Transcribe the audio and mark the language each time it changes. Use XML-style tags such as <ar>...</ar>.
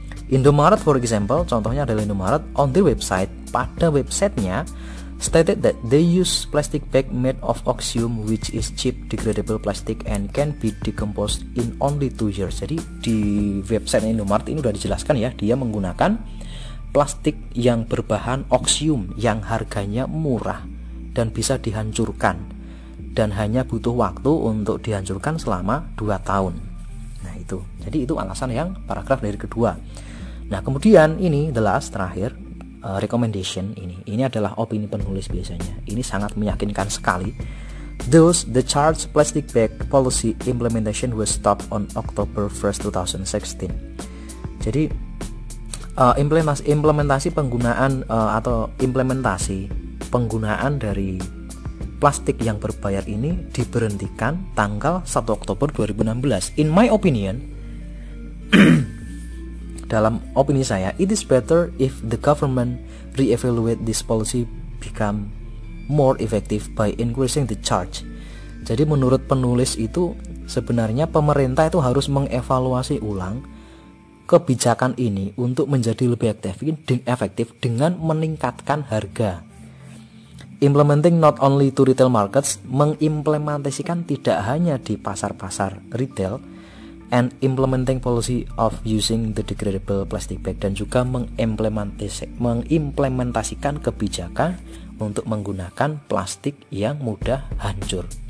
<en>Indomaret for example,</en> <id>contohnya adalah</id> <en>Indomaret on their website,</en> <id>pada websitenya</id> <en>stated that they use plastic bag made of oxium, which is cheap degradable plastic and can be decomposed in only 2 years.</en> <id>Jadi di website Indomaret ini udah dijelaskan ya, dia menggunakan plastik yang berbahan oksium yang harganya murah dan bisa dihancurkan, dan hanya butuh waktu untuk dihancurkan selama 2 tahun. Nah itu, jadi itu alasan yang paragraf dari kedua. Nah kemudian ini</id> <en>the last,</en> <id>terakhir, recommendation ini adalah opini penulis biasanya. Ini sangat meyakinkan sekali.</id> <en>Thus, the charged plastic bag policy implementation was stopped on October 1st, 2016.</en> <id>Jadi implementasi penggunaan atau implementasi penggunaan dari plastik yang berbayar ini diberhentikan tanggal 1 Oktober 2016.</id> <en>In my opinion,</en> <id>dalam opini saya,</id> <en>it is better if the government re-evaluate this policy become more effective by increasing the charge.</en> <id>Jadi menurut penulis itu sebenarnya pemerintah itu harus mengevaluasi ulang kebijakan ini untuk menjadi lebih efektif dengan meningkatkan harga.</id> <en>Implementing not only to retail markets,</en> <id>mengimplementasikan tidak hanya di pasar-pasar retail,</id> <en>and implementing policy of using the degradable plastic bag,</en> <id>dan juga mengimplementasikan kebijakan untuk menggunakan plastik yang mudah hancur.</id>